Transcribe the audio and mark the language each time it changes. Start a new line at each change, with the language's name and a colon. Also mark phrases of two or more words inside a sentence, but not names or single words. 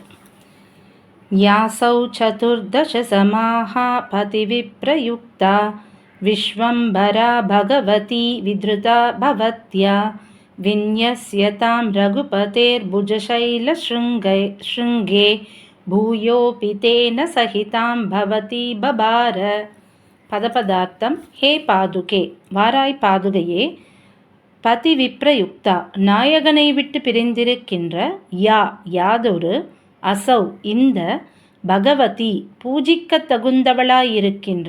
Sanskrit: यासौ चतुर्दश समाः पतिविप्रयुक्ता विश्वम्भरा भगवती विधृता भवत्या विन्यस्यतां रघुपतेर्भुजशैलशृङ्गे भूयोऽपि तेन सहितां भवती बबार.
Tamil: பதபதார்த்தம்.
Sanskrit: हे पादुके,
Tamil: வாராய் பாதுகையே.
Sanskrit: पति विप्रयुक्ता,
Tamil: நாயகனை விட்டு பிரிந்திருக்கின்ற. யாதொரு அசௌ, இந்த பகவதி பூஜிக்க தகுந்தவளாயிருக்கின்ற.